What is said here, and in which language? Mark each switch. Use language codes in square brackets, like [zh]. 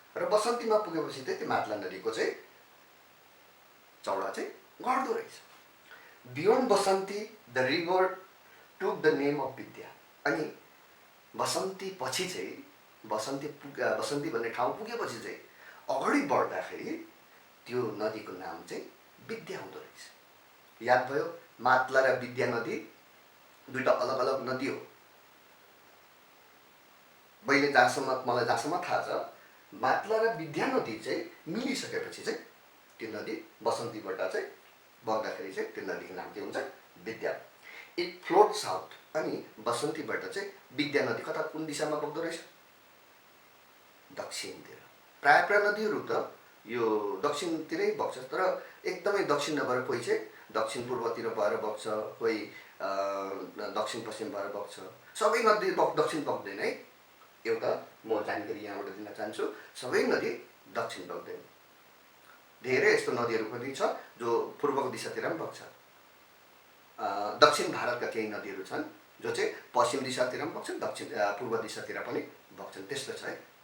[ne] र बसन्तीमा पुगेपछि चाहिँ त्यो मातला नदीको चाहिँ चौडा चाहिँ घट्दो रहेछ। [en] Beyond Basanti the river took the name of Vidya. [ne] अनि बसन्ती पछि चाहिँ बसन्ती भन्ने ठाउँ पुगेपछि चाहिँ अगाडि बढ्दाखेरि त्यो नदीको नाम चाहिँ विद्या हुँदो रहेछ। याद भयो, मातला र विद्या नदी दुईटा अलग अलग नदी हो। मैले मलाई जहाँसम्म थाहा छ मातला र विद्या नदी चाहिँ मिलिसकेपछि चाहिँ त्यो नदी बसन्तीबाट चाहिँ बग्दाखेरि चाहिँ त्यो नदीको नाम के हुन्छ, विद्या। [en] It float south. [ne] अनि बसन्तीबाट चाहिँ विद्या नदी कता कुन दिशामा बग्दो रहेछ, दक्षिणतिर। प्राय नदीहरू त यो दक्षिणतिरै बग्छ, तर एकदमै दक्षिण नभएर कोही चाहिँ दक्षिण पूर्वतिर भएर बग्छ, कोही दक्षिण पश्चिम भएर बग्छ। सबै नदी दक्षिण बग्दैन है। एउटा म जानकारी यहाँबाट दिन चाहन्छु, सबै नदी दक्षिण बग्दैन। धेरै यस्तो नदीहरू पनि छ जो पूर्वको दिशातिर पनि बग्छ। दक्षिण भारतका केही नदीहरू छन् जो चाहिँ पश्चिम दिशातिर पनि बग्छन्, पूर्व दिशातिर पनि बग्छन्। त्यस्तो छ है।